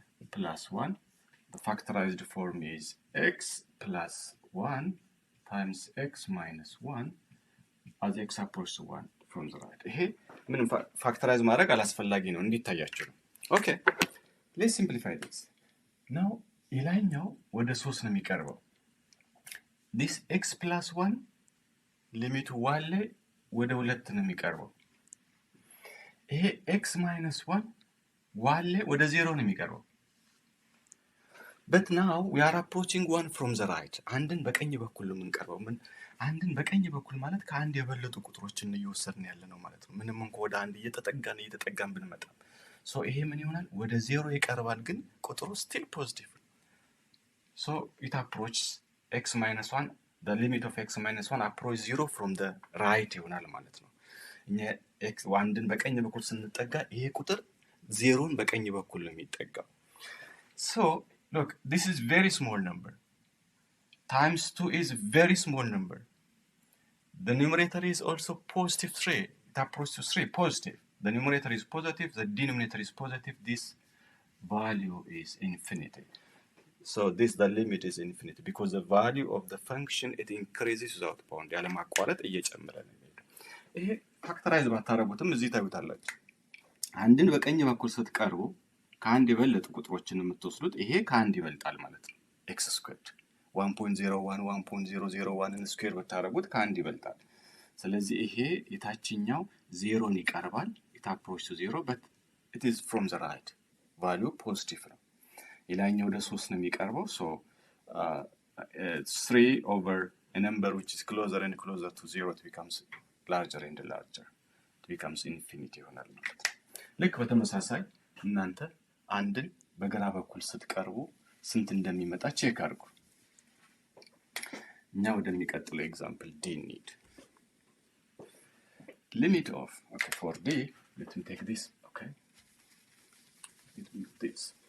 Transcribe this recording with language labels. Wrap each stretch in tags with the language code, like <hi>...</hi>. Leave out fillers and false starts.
<en>plus 1, the factorized form is x plus 1 times x minus 1 as x approaches 1 from the right.</en> <am>ይሄ ምንም ፋክተራይዝ ማድረግ አላስፈላጊ ነው፣ እንዲታያችሁ ነው።</am> <en>okay, let's simplify this.</en> <am>now የላይኛው ወደ 3 ነው የሚቀርበው። this x plus 1 ሊሚቱ ዋለ ወደ 2 ነው የሚቀርበው። ይሄ x minus 1 ዋለ ወደ 0 ነው የሚቀርበው።</am> <en>but now we are approaching 1 from the right.</en> <am>አንድን በቀኝ በኩል ነው የምንቀርበው። አንድን በቀኝ በኩል ማለት ከአንድ የበለጡ ቁጥሮችን እየወሰድን ያለ ነው ማለት ነው። ምንም እንኳን ወደ አንድ እየተጠጋን ብንመጣ so ይሄ ምን ይሆናል? ወደ 0 ይቀርባል፣ ግን ቁጥሩ</am> <en>still positive. so it approaches x minus 1, the limit of x minus 1 approaches 0 from the right</en> <am>ይሆናል ማለት ነው። እኛ x አንድን በቀኝ በኩል ስንጠጋ ይሄ ቁጥር 0ን በቀኝ በኩል ነው የሚጠጋው።</am> <en>so look, this is very small number times 2 is very small number. The numerator is also positive 3. It approaches to 3 positive. The numerator is positive, the denominator is positive. This value is infinity. So the limit is infinity because the value of the function it increases without bound.</en> <am>ያለ ማቋረጥ እየጨመረ ነው የሚሄደው። ይሄ ፋክተራይዝ ባታረጉትም እዚህ ታዩታላችሁ። አንድን በቀኝ በኩል ስትቀርቡ ከአንድ የበለጡ ቁጥሮችን የምትወስዱት ይሄ ከአንድ ይበልጣል ማለት ነው። x squared 1.01 1.001 ስኩዌር ብታደርጉት ከአንድ ይበልጣል። ስለዚህ ይሄ የታችኛው ዜሮን ይቀርባል።</am> <en>it approach to 0 but it is from the right value positive</en> <am>ነው።</am> <en>የላይኛው ወደ 3 ነው የሚቀርበው so 3 over a number which is closer and closer to 0 it becomes larger and larger it becomes infinity</en> <am>ይሆናል ማለት ነው። ልክ በተመሳሳይ እናንተ አንድን በግራ በኩል ስትቀርቡ ስንት እንደሚመጣ ቼክ አድርጉ። እኛ ወደሚቀጥለው ኤግዛምፕል ዲ እንሂድ።</am> <en>limit of okay for d let me take this okay let me do this</en>